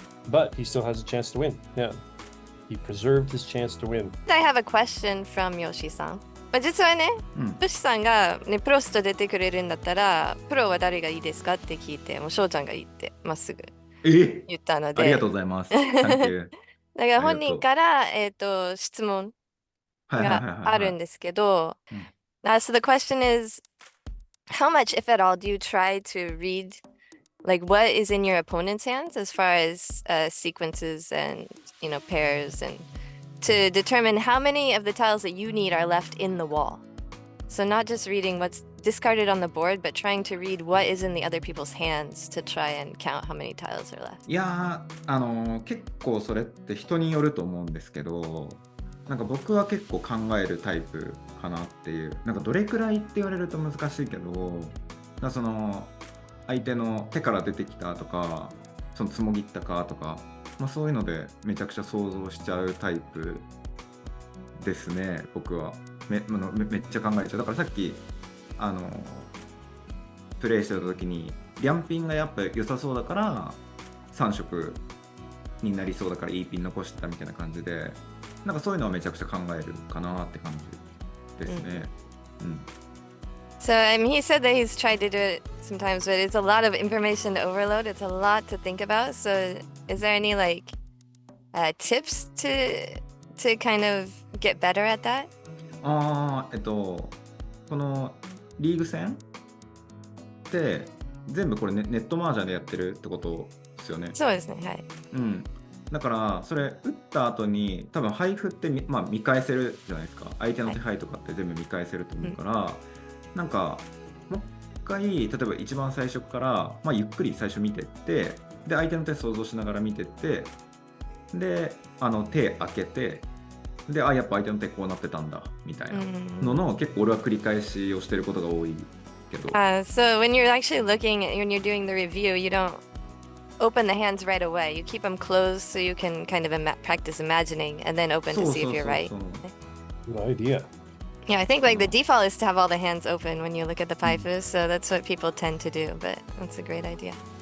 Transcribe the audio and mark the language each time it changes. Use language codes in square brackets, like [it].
[en] But he still has a chance to win. Yeah. He preserved his chance to win. I have a question from Yoshi-san. [ja] まあ、実はね、ヨシさんが、ね、プロスト出てくれるんだったら、プロは誰がいいですかって聞いて、もう翔ちゃんがいいってまっすぐ言ったので。ありがとうございます。 [en] Thank you. [ja] だから本人から、質問はいはいはいはいがあるんですけど、 [en] so the question is, how much, if at all, do you try to read like what is in your opponent's hands as far as sequences and pairs and to determine how many of the tiles that you need are left in the wall. So not just reading what's discarded on the board, but trying to read what is in the other people's hands to try and count how many tiles are left. [ja] いやー、結構それって人によると思うんですけど、なんか僕は結構考えるタイプかなっていう。なんかどれくらいって言われると難しいけど、なんかその相手の手から出てきたとか、そのつもぎったかとか、まあ、そういうのでめちゃくちゃ想像しちゃうタイプですね、僕は。めっちゃ考えちゃう。だからさっきプレイしてた時にリャンピンがやっぱ良さそうだから3色になりそうだからいいピン残してたみたいな感じで、なんかそういうのはめちゃくちゃ考えるかなって感じですね。 [en] So I mean, he said that he's tried to do it sometimes, but it's a lot of information to overload. It's a lot to think about. So is there any like tips to kind of get better at that? [ja] このリーグ戦って全部これネットマージャンでやってるってことですよね。そうですね、はい。だからそれ打った後に多分配布って見返せるじゃないですか。相手の手配とかって全部見返せると思うから、なんかもう一回例えば一番最初から、ゆっくり最初見てって、で相手の手想像しながら見てって、で手開けて、でやっぱ相手の手こうなってたんだみたいなのの結構俺は繰り返しをしてることが多いけど。 [en] So when you're actually looking when you're doing the review, you don't open the hands right away. You keep them closed so you can kind of practice imagining and then open to see if you're right. Good idea. Yeah, I think like the default is to have all the hands open when you look at the paifus, so that's what people tend to do, but that's a great idea.